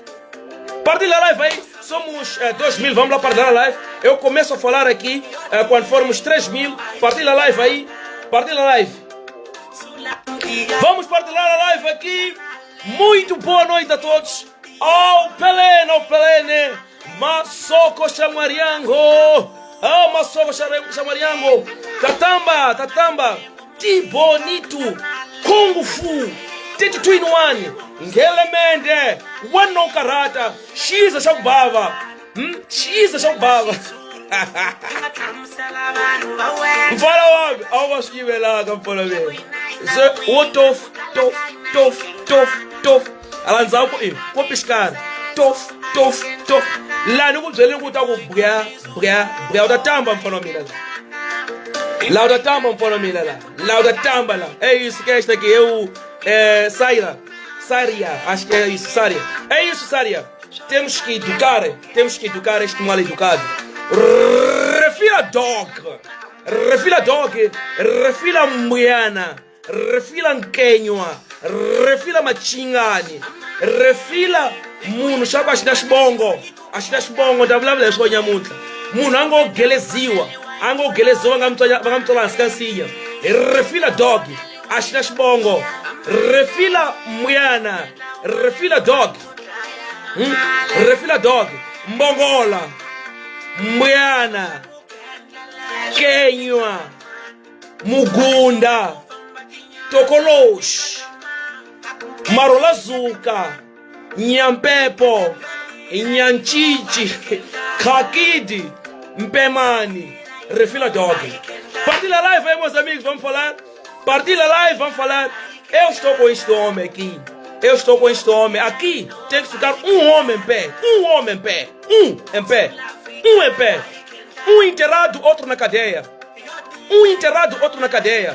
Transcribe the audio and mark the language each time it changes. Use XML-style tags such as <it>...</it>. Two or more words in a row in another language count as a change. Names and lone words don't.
<pt>Partilha a live aí. Somos 2.000, vamos lá partilhar a live. Eu começo a falar aqui quando formos 3.000. Partilha a live aí. Partilha a live. Vamos partilhar a live aqui. Muito boa noite a todos. Ao Pelene. Masoko Chamariango. Masoko Chamariango. Tatamba. T-Bonito. Kung Fu. 32 Ngelemende. Wano Karata. Shiza Shambava. Fala homem. Alma estive lá, campona mesmo. O tof. Alanzao com piscar. Tof. Lá no mundo ele não está com bria da tamba para mim lá. Lá da tamba lá. É isso que é este aqui, eu Saria, acho que é isso, Saria. É isso, Saria. Temos que educar este mal educado.</pt> <ts>Refira refila dog, refila mwiana, refila nkenywa, refila machingani, refila munu shaka ashida shibongo ndavulavula leswo nyamuntla munhu angogeleziwa vangamtola hansi ka nsinya. Refila dog ashida shibongo, refila mwiana, refila dog, refila dog, mbongola, mwiana, kenywa, mugunda, tokoloshi, marolazuka, nyampepo, nyanchichi, kakidi, mpemani, refila dog.</ts> <pt>Partilha a live aí, meus amigos, vamos falar. Partilha a live, vamos falar. Eu estou com este homem aqui. Eu estou com este homem. Aqui tem que ficar um homem em pé. Um homem em pé. Um em pé. Um em pé. Um enterrado, outro na cadeia. Um enterrado, outro na cadeia.</pt>